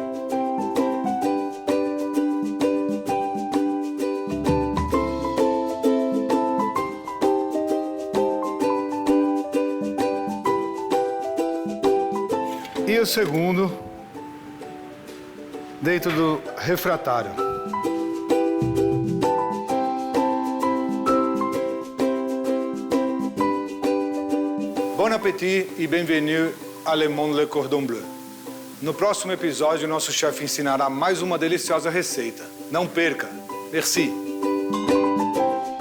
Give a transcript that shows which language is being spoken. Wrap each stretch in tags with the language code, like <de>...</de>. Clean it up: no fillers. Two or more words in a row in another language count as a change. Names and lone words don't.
<pt>E o segundo dentro do refratário.</pt> <fr>Bon appétit e bienvenue à Le Monde Le Cordon Bleu.</fr> <pt>No próximo episódio, nosso chefe ensinará mais uma deliciosa receita. Não perca! Merci!</pt>